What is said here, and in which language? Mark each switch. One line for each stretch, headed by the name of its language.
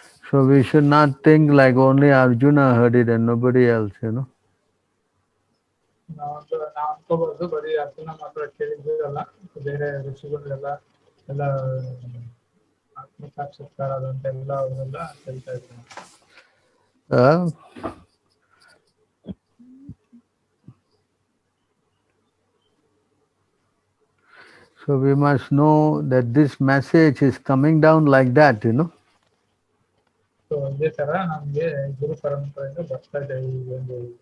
English: So we should not think like only Arjuna heard it and nobody else,
Kannada: ನಾವು ಅನ್ಕೋಬಹುದು ಬರೀ ಅರ್ಜುನ ಮಾತ್ರ ಕೇಳಿದ್ರಲ್ಲ, ಬೇರೆ ಋಷಿಗಳೆಲ್ಲ ಎಲ್ಲ ಆತ್ಮಸಾಕ್ಷಾತ್ಕಾರ ಅದಂತೆಲ್ಲ ಅವರೆಲ್ಲ ಕೇಳ್ತಾ ಇದ್ರು.
English: So we must know that this message is coming down like that,
Kannada: So ಇದೇ ತರ ನಮ್ಗೆ ಗುರು ಪರಂಪರೆಯಿಂದ ಬರ್ತಾ ಇದೆ ಈ ಒಂದು.